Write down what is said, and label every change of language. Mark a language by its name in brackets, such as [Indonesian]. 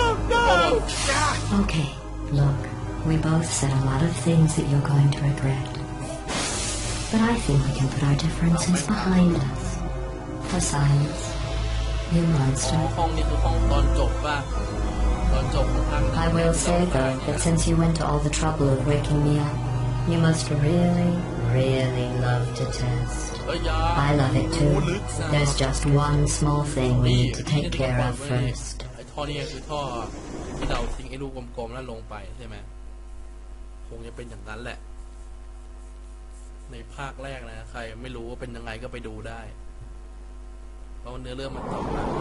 [English] Okay, look, we both said a lot of things that you're going to regret. But I think we can put our differences behind us. Besides, you monster. [Thai] ห้องนี้คือห้องตอนจบป่ะตอนจบของท่าน [English] I will say though that since you went to all the trouble of waking me up, you must really, really love to test. I love it too. There's just one small thing we need to take care of first. [Thai] ไอ้ท่อนี่คือท่อที่เราทิ้งไอ้ลูกกลมๆแล้วลงไปใช่ไหมคงจะเป็นอย่างนั้นแหละในภาคแรกนะใครไม่รู้ว่าเป็นยังไงก็ไปดูได้เพราะเนื้อเรื่องมันต่อมา